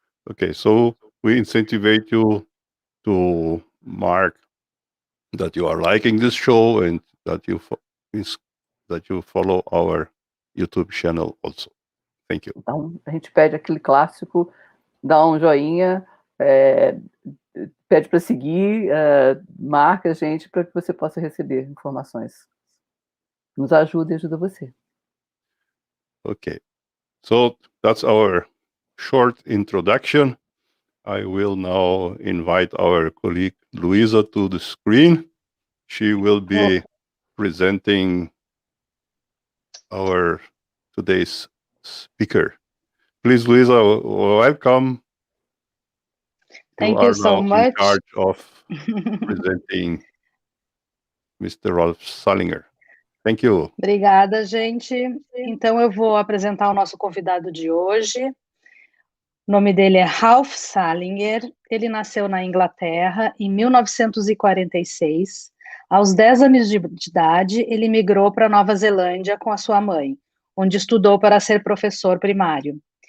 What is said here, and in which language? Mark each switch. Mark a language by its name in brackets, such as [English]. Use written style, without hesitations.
[English] Okay, so we incentivate you to mark that you are liking this show and that you follow our YouTube channel also. Thank you. [Portuguese] Então, a gente pede aquele clássico, dá um joinha, pede para seguir, marca a gente para que você possa receber informações. Nos ajuda e ajuda você. [English] Okay, so that's our short introduction. I will now invite our colleague Luisa to the screen. She will be presenting our today's speaker. Please, Luisa, welcome. Thank you so much. In charge of presenting Mr. Rolf Salinger. Thank you. [Portuguese] Obrigada, gente. Então, eu vou apresentar o nosso convidado de hoje. O nome dele é Rolf Salinger. Ele nasceu na Inglaterra em 1946. Aos 10 anos de idade, ele migrou para Nova Zelândia com a sua mãe, onde estudou para ser professor primário.